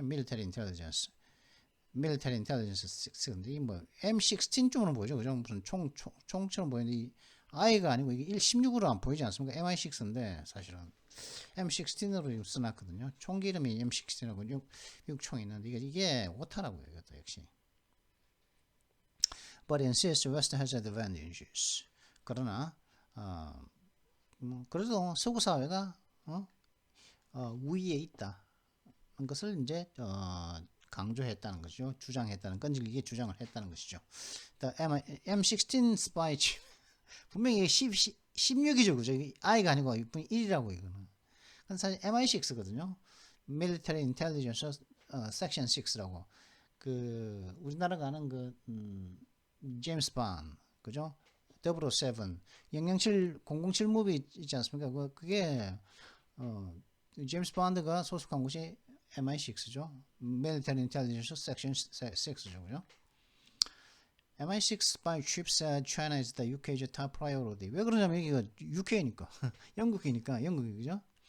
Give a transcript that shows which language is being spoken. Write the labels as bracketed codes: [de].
[ko] Military Intelligence 6인데 뭐 M16 쪽으로 보죠. 그죠? 무슨 총처럼 보이는데 이 I가 아니고 이게 16으로 안 보이지 않습니까? MI6인데 사실은 M16으로 써놨거든요. 총기 이름이 M16이라고 6총이 있는데 이게 오타라고요. 이것도 역시. [en] But insists West has advantages. [ko] 그러나 그래도 서구 사회가 우위에 있다는 것을 이제 강조했다는 것이죠. 주장했다는 끈질기게 주장을 했다는 것이죠. M16 스파이 칩 분명히 16이죠, 그죠? I가 아니고 1이라고 이거는. 근데 사실 MI6거든요. Military Intelligence Section 6라고 그 우리나라가 아는 그 제임스 본, 그죠? 007, 007 무비 있지 않습니까? 그게 제임스 본드가 소속한 곳이 MI6죠. Military Intelligence Section 6죠. 그죠? [en] MI6 spy chip said China is the UK's top priority. [ko] 왜 그러냐면 이게 UK니까 영국이니까 영국이 그죠?